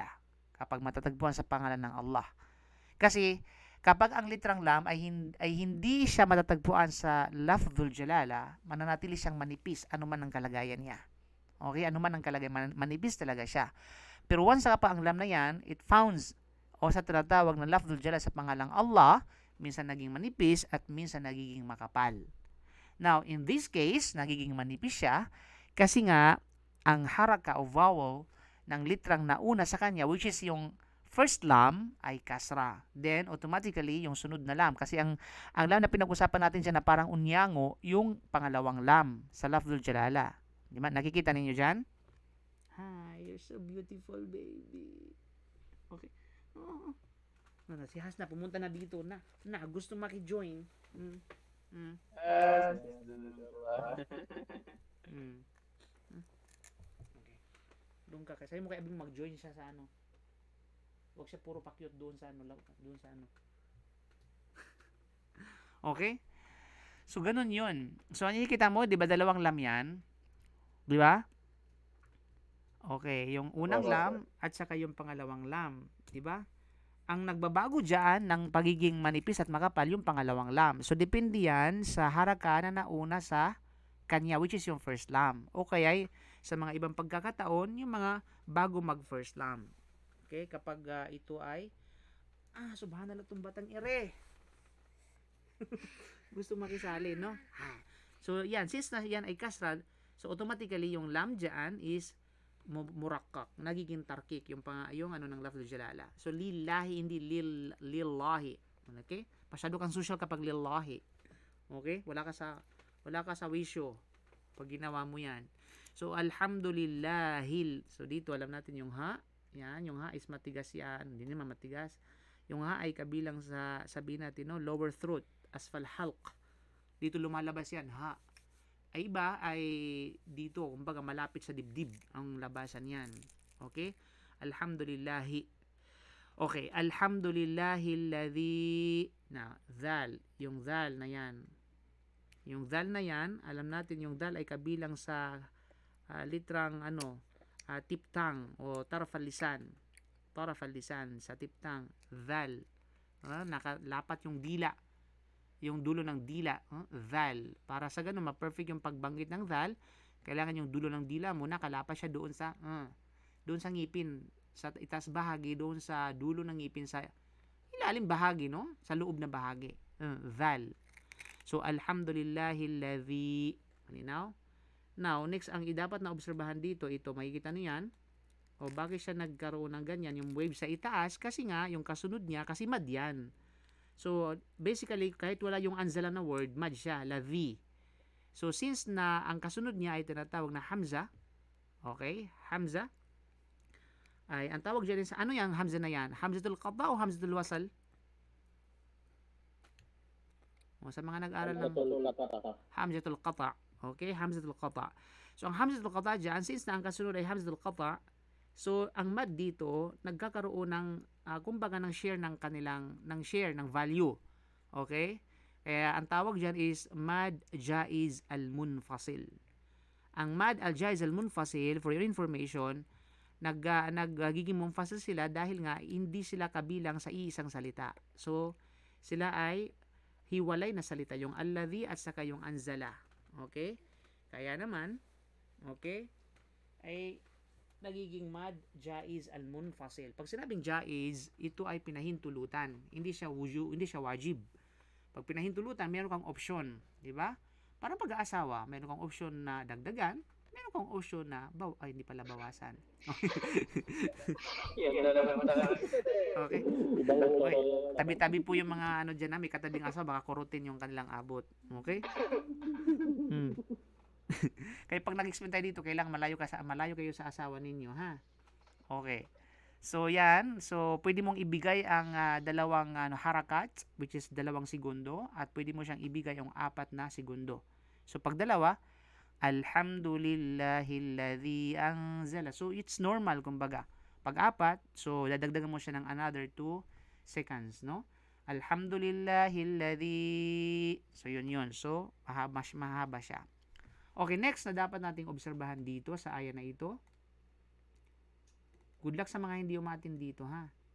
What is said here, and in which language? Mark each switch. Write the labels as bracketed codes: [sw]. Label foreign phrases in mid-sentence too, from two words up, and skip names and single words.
[tl] Kapag matatagpuan sa pangalan ng Allah. Kasi kapag ang litrang lam ay hindi siya matatagpuan sa [ar] لفظ الجلالة, [tl] mananatili siyang manipis anuman ang kalagayan niya. Okay, anuman ang kalagayan, manipis talaga siya. Pero once pa ang lam na yan, [en] it founds [tl] o sa tinatawag na [ar] لفظ الجلالة [tl] sa pangalang Allah, minsan naging manipis at minsan nagiging makapal. [en] Now, in this case, [tl] nagiging manipis siya kasi nga ang haraka o vowel ng litrang nauna sa kanya, [en] which is [tl] yung first lam ay kasra. Then, automatically, yung sunod na lam. Kasi ang lam na pinag-usapan natin dyan na parang unyango, yung pangalawang lam sa [ar] لفظ الجلالة. [tl] Di ba? Nakikita ninyo dyan? [en] Hi, you're so beautiful, baby. [tl] Okay. Oh. Si Hasna, pumunta na dito na. Gusto maki-join. Okay. Doon ka. Kasi mo kaya mag-join siya sa ano. Huwag siya puro pakyut doon sa ano. Okay? So, ganun yun. So, nakikita mo, di ba dalawang lam yan? Di ba? Okay. Yung unang lam at saka yung pangalawang lam. Di ba? Ang nagbabago dyan ng pagiging manipis at makapal, yung pangalawang lam. So, depende yan sa haraka na nauna sa kanya, [en] which is [tl] yung first lam. O kaya, sa mga ibang pagkakataon, yung mga bago mag-first lam. Okay? Kapag ito ay, subhanallah itong batang ire. Gusto makisali, no? So, yan. Since na yan ay kasra, so automatically, yung lam dyan is murakkak, nagiging tarkik yung ano ng [ar] لفظ الجلالة. [tl] So lillahi, hindi lillahi. Okay? Masyado kang social kapag lillahi. Okay? Wala ka sa wisyo pag ginawa mo yan. So alhamdulillahil. So dito alam natin yung ha. Yan, yung ha is matigas yan. Hindi naman matigas. Yung ha ay kabilang sa sabihin natin, no, [en] lower throat, [ar] أسفل الحلق. [tl] Dito lumalabas yan, ha. Ay iba ay dito, kumbaga malapit sa dibdib ang labasan yan. Okay? Alhamdulillahi. Okay, alhamdulillahilladhi na dhal, yung dhal na yan. Yung dhal na yan, alam natin yung dhal ay kabilang sa litrang tiptang o [ar] طرف اللسان. طرف اللسان [tl] sa tiptang dhal. Nakalapat yung dila. Yung dulo ng dila, dhal. Para sa ganun, ma-perfect yung pagbanggit ng dhal, kailangan yung dulo ng dila mo nakalapas siya doon sa ngipin, sa itaas bahagi, doon sa dulo ng ngipin, sa ilalim bahagi, no? Sa loob na bahagi. Dhal. So, alhamdulillahilladhi. Now, next, ang dapat na obserbahan dito, ito, makikita niyo yan. O bakit siya nagkaroon ng ganyan, yung wave sa itaas? Kasi nga, yung kasunod niya, kasi mad yan. So, basically, kahit wala yung anzala na word, mad siya, la V. So, since na ang kasunod niya ay tinatawag na hamza, okay, hamza, ay ang tawag dyan sa, ano yung hamza na yan? [ar] همزة القطع [tl] o [ar] همزة الوصل? [tl] O, sa mga nag-aral ng [ar] همزة القطع. [tl] Okay, [ar] همزة القطع. [tl] So, ang [ar] همزة القطع [tl] dyan, since na ang kasunod ay [ar] همزة القطع, [tl] so, ang mad dito, nagkakaroon ng, kumbaga ng share ng kanilang, ng value. Okay? Kaya, ang tawag dyan is [ar] مد جائز المنفصل. [tl] Ang [ar] مد الجائز المنفصل, [en] for your information, [tl] nagiging munfasil sila dahil nga hindi sila kabilang sa iisang salita. So, sila ay hiwalay na salita, yung alladhi at saka yung anzala. Okay? Kaya naman, okay, ay nagiging [ar] مد جائز المنفصل. [tl] Pag sinabing jaiz, ito ay pinahintulutan. Hindi siya wajib. Pag pinahintulutan, meron kang option, di ba? Parang pag-aasawa, meron kang option na dagdagan, meron kang option na hindi pala bawasan. Okay. Okay. Tabi-tabi po yung mga ano diyan, may katabing asawa, baka kurutin yung kanilang abot. Okay? Kaya pag nag-explain tayo dito, kailangan malayo kayo sa asawa ninyo, ha? Okay. So, yan. So, pwede mong ibigay ang dalawang harakat, [en] which is [tl] 2 segundo, at pwede mo siyang ibigay yung 4 na segundo. So, pag dalawa, [ar] الحمد لله الذي أنزل. [en] So, it's normal, [tl] kumbaga. Pag 4, so, dadagdagan mo siya ng [en] another 2 seconds, [tl] no? [ar] Alhamdulillahilladzi. [tl] So, yun. So, mahaba siya. Okay, next na dapat nating obserbahan dito sa aya na ito. Good luck sa mga hindi umatin dito, ha?